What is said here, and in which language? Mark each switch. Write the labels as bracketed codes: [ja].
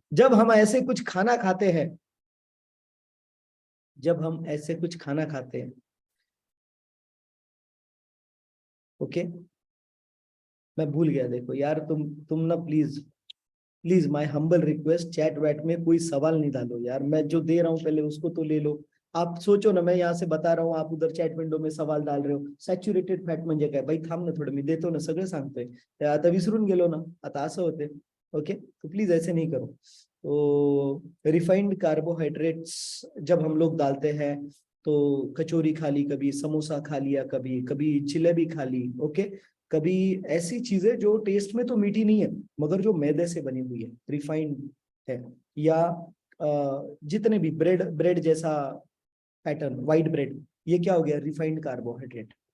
[hi] जब हम ऐसे कुछ खाना खाते हैं, जब हम ऐसे कुछ खाना खाते हैं, ओके, मैं भूल गया, देखो यार, तुम ना [en] please please my humble request, [hi] chat VAT में कोई सवाल नहीं डालो यार, मैं जो दे रहा हूँ पहले उसको तो ले लो। आप सोचो ना, मैं यहाँ से बता रहा हूँ, आप उधर चॅट विंडो में सवाल डाल रहे हो, [mr] सॅच्युरेटेड फॅट म्हणजे काय? भाई थांब ना थोडं, मी देतो ना, सगळं सांगतोय, आता विसरून गेलो ना, आता असं होते। [hi] ओके, तो प्लीज ऐसे नहीं करो। तो रिफाइंड कार्बोहाइड्रेट्स जब हम लोग डालते हैं, तो कचौरी खा ली कभी, समोसा खा लिया कभी, कभी जिलेबी खा ली, ओके, कभी ऐसी चीजें जो टेस्ट में तो मीठी नहीं है मगर जो मैदे से बनी हुई है, रिफाइंड है, या जितने भी ब्रेड, ब्रेड जैसा पैटर्न, व्हाइट ब्रेड, ये क्या हो गया? Refined carbohydrate.